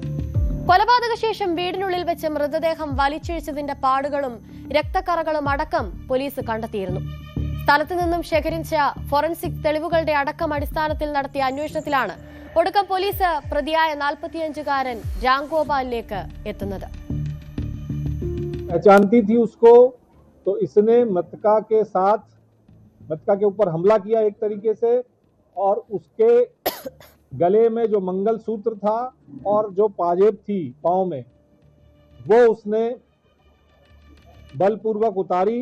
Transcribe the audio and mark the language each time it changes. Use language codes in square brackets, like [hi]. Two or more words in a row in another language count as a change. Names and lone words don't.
[ml] കൊലപാതക ശേഷം വീടിനുള്ളിൽ വെച്ച് മൃതദേഹം വലിച്ചിഴിച്ചതിന്റെ പാടുകളും രക്തക്കറകളും അടക്കം പോലീസ് കണ്ടെത്തിയിരുന്നു. സ്ഥലത്തു നിന്നും ശേഖരിച്ച ഫോറൻസിക് തെളിവുകളുടെ അടക്കം അടിസ്ഥാനത്തിൽ നടത്തിയ അന്വേഷണത്തിലാണ് ഒടുക്കം പോലീസ് പ്രതിയായ 45-കാരൻ രാംഗോപാലിലേക്ക് എത്തുന്നത്. [hi] जानती थी उसको, तो इसने मृतका के ऊपर हमला किया एक तरीके से, और उसके गले में जो मंगलसूत्र था और जो पाजेब थी पाँव में, वो उसने बलपूर्वक उतारी.